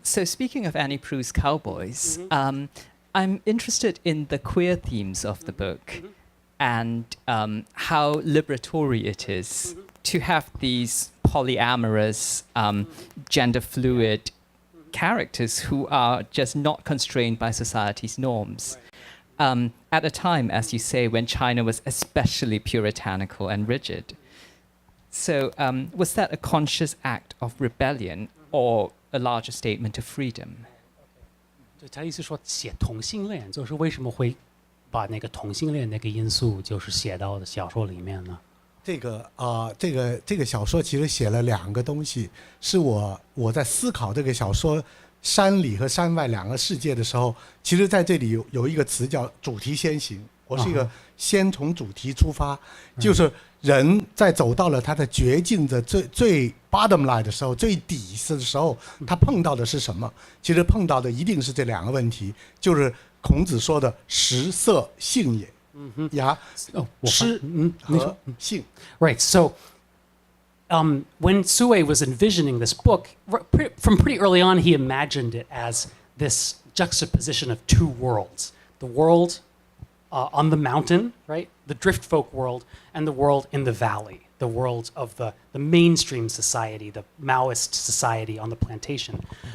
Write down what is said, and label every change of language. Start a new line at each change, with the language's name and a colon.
English: So speaking of Annie Proulx's Cowboys, I'm interested in the queer themes of the book and how liberatory it is to have these polyamorous, gender fluid characters who are just not constrained by society's norms. At a time, as you say, when China was especially puritanical and rigid. So was that a conscious act of rebellion or a larger statement of freedom?
Chinese: 他意思说写同性恋，就是为什么会把那个同性恋那个因素就是写到的小说里面呢？这个小说其实写了两个东西，是我在思考这个小说山里和山外两个世界的时候，其实在这里有一个词叫主题先行。我是一个先从主题出发，就是人在走到了他的绝境的最
English: bottom line
Chinese: 的时候，最底的时候，他碰到的是什么？其实碰到的一定是这两个问题，就是孔子说的食色性也。呀，吃和性。
English: Right. So, when Su Wei was envisioning this book, from pretty early on, he imagined it as this juxtaposition of two worlds: the world on the mountain, right, the drift folk world, and the world in the valley, the world of the mainstream society, the Maoist society on the plantation.